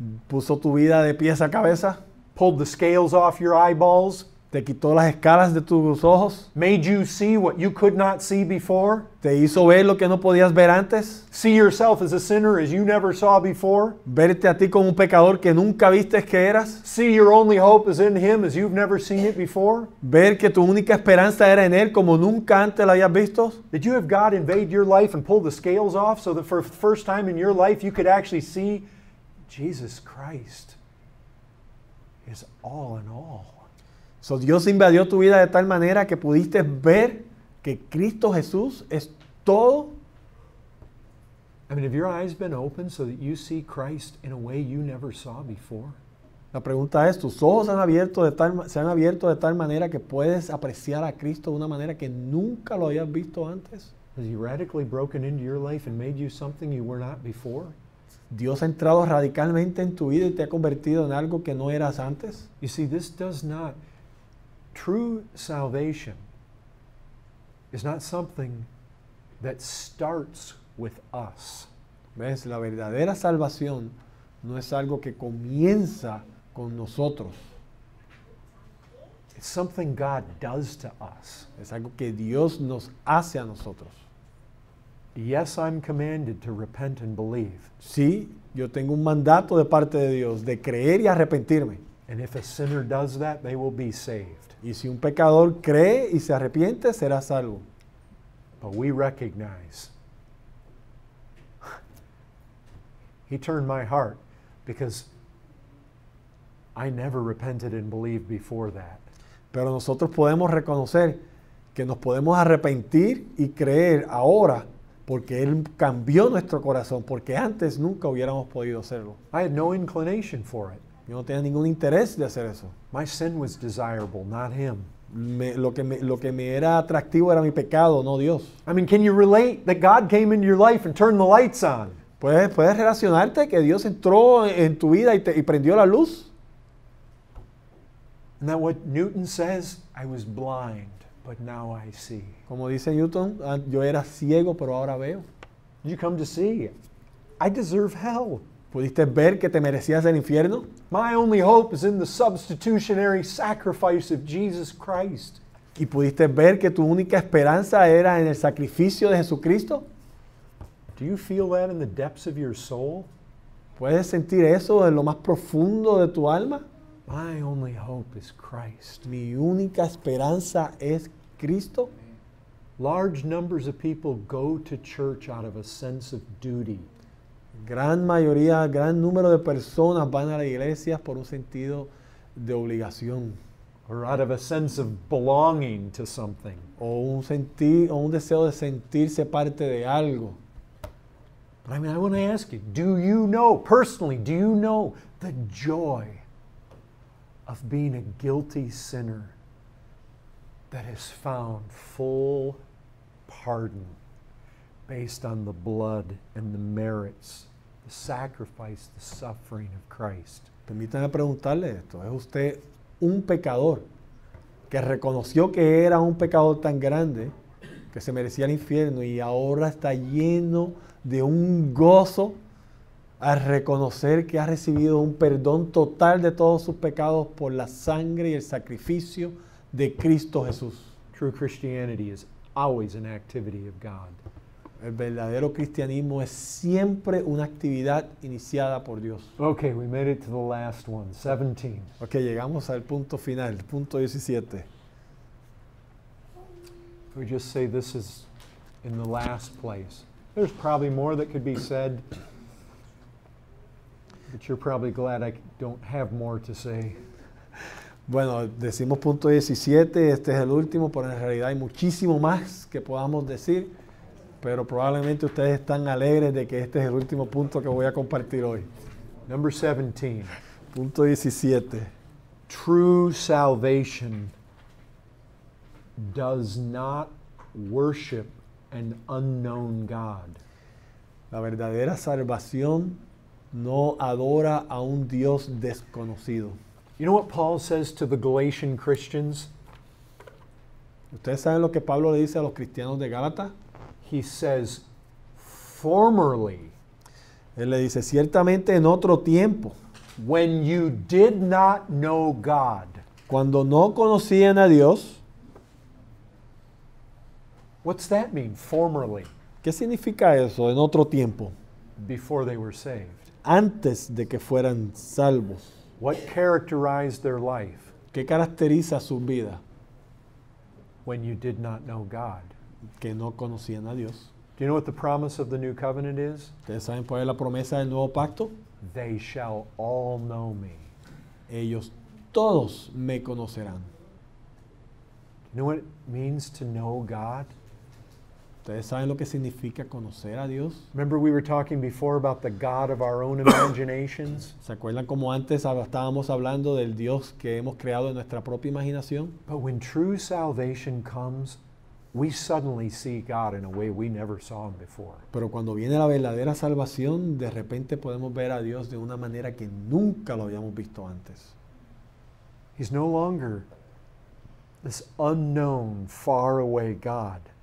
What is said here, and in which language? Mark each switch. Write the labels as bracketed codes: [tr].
[es] puso tu vida de pies a cabeza, [en] pulled the scales off your eyeballs, [es] te quitó las escalas de tus ojos, [en] made you see what you could not see before, [es] te hizo ver lo que no podías ver antes, [en] see yourself as a sinner as you never saw before, [es] verte a ti como un pecador que nunca viste que eras, [en] see your only hope is in Him as you've never seen it before? [es] ver que tu única esperanza era en Él como nunca antes la habías visto. [en] Did you have God invade your life and pull the scales off so that for the first time in your life you could actually see Jesus Christ is all in all? [es] So, Dios invadió tu vida de tal manera que pudiste ver que Cristo Jesús es todo. [en] I mean, have your eyes been open so that you see Christ in a way you never saw before? [es] La pregunta es, ¿tus ojos se han abierto de tal manera que puedes apreciar a Cristo de una manera que nunca lo habías visto antes? [en] Has He radically broken into your life and made you something you were not before? [es] Dios ha entrado radicalmente en tu vida y te ha convertido en algo que no eras antes. [en] You see, this does not, true salvation is not something that starts with us. [es] ¿Ves? La verdadera salvación no es algo que comienza con nosotros. [en] It's something God does to us. [es] Es algo que Dios nos hace a nosotros. [en] Yes, I'm commanded to repent and believe. [es] Sí, yo tengo un mandato de parte de Dios de creer y arrepentirme. [en] And if a sinner does that, they will be saved. [es] Y si un pecador cree y se arrepiente, será salvo. [en] But we recognize He turned my heart because I never repented and believed before that. [es] Pero nosotros podemos reconocer que nos podemos arrepentir y creer ahora porque Él cambió nuestro corazón, porque antes nunca hubiéramos podido hacerlo. [en] I had no inclination for it. [es] Yo no tenía ningún interés de hacer eso. [en] My sin was desirable, not Him. [es] Lo que me era atractivo era mi pecado, no Dios. [en] I mean, can you relate that God came into your life and turned the lights on? [es] ¿Puedes relacionarte que Dios entró en tu vida y prendió la luz? [en] Isn't that what Newton says? I was blind, but now I see. [es] Como dice Newton, yo era ciego, pero ahora veo. [en] You come to see. I deserve hell. [es] ¿Pudiste ver que te merecías el infierno? [en] My only hope is in the substitutionary sacrifice of Jesus Christ. [es] ¿Y pudiste ver que tu única esperanza era en el sacrificio de Jesucristo? [en] Do you feel that in the depths of your soul? [es] ¿Puedes sentir eso en lo más profundo de tu alma? [en] My only hope is Christ. [es] Mi única esperanza es Cristo. [en] Large numbers of people go to church out of a sense of duty. [es] Gran mayoría, gran número de personas van a la iglesia por un sentido de obligación [en] Or out of a sense of belonging to something. [es] o un deseo de sentirse parte de algo. [en] I mean, I want to ask you, do you know, personally, do you know the joy of being a guilty sinner that has found full pardon based on the blood and the merits, the sacrifice, the suffering of Christ? [es] Permítame preguntarle esto. ¿Es usted un pecador que reconoció que era un pecador tan grande que se merecía el infierno y ahora está lleno de un gozo al reconocer que ha recibido un perdón total de todos sus pecados por la sangre y el sacrificio de Cristo Jesús? [en] True Christianity is always an activity of God. [es] El verdadero cristianismo es siempre una actividad iniciada por Dios. [en] Okay, we made it to the last one, 17. [es] Ok, llegamos al punto final, punto 17. [en] We just say this is in the last place. There's probably more that could be said, but you're probably glad I don't have more to say. [es] Bueno, decimos punto 17, este es el último, pero en realidad hay muchísimo más que podamos decir, pero probablemente ustedes están alegres de que este es el último punto que voy a compartir hoy. [en] Number 17. [es] Punto 17. [en] True salvation does not worship an unknown God. [es] La verdadera salvación no adora a un Dios desconocido. [en] You know what Paul says to the Galatian Christians? [es] ¿Ustedes saben lo que Pablo le dice a los cristianos de Gálatas? [en] He says, formerly, [es] Él le dice, ciertamente en otro tiempo, [en] when you did not know God. [es] cuando no conocían a Dios. [en] What's that mean, formerly, [es] ¿Qué significa eso en otro tiempo? [en] before they were saved? [es] Antes de que fueran salvos. [en] What characterized their life [es] ¿Qué caracteriza su vida? [en] when you did not know God? [es] Que no conocían a Dios. [en] Do you know what the promise of the new covenant is? [es] ¿Ustedes saben cuál es la promesa del nuevo pacto? [en] They shall all know me. [es] Ellos todos me conocerán. [en] You know what it means to know God? [es] ¿Ustedes saben lo que significa conocer a Dios? [en] Remember we were talking before about the God of our own imaginations? [es] ¿Se acuerdan como antes estábamos hablando del Dios que hemos creado en nuestra propia imaginación? [en] But when true salvation comes, we suddenly see God in a way we never saw him before. [es] Pero cuando viene la verdadera salvación, de repente podemos ver a Dios de una manera que nunca lo habíamos visto antes. [en] He's no longer this unknown, far away God,